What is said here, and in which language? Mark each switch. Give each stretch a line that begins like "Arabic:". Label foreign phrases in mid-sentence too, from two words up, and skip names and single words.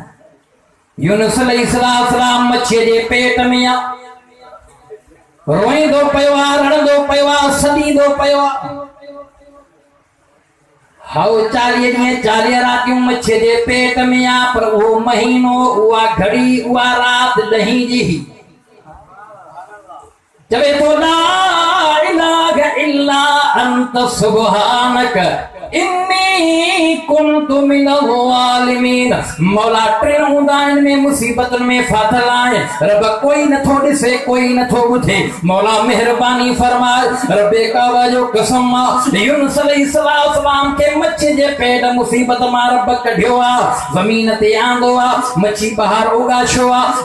Sindhi: यूनुस अलैहिस्सलाम मच्छीअ जे पेट में आहे रोईंदो पियो आहे रड़ंदो पियो आहे सॾींदो पियो आहे। हाउ 40 ॾींहं 40 रातियूं मच्छीअ जे पेट में आहे पर उहो महीनो उहा घड़ी उहा राति ॾहीं जी चवे तो
Arabic: لا إله إلا أنت سبحانك إني كنت من الظالمين.
Sindhi: मौला टिन हूंदा आहिनि में मुसीबतुनि में फाथल आहे रब कोई नथो ॾिसे कोई नथो ॿुधे। मौला महिरबानी फरमाए रब्बे काबा जो कसम आहे यूनुस अलैहिस्सलाम के मच्छी जे पेट मुसीबत मां रब कढियो आहे ज़मीन ते आंदो आहे मच्छी ॿाहिरि उगाशो आहे।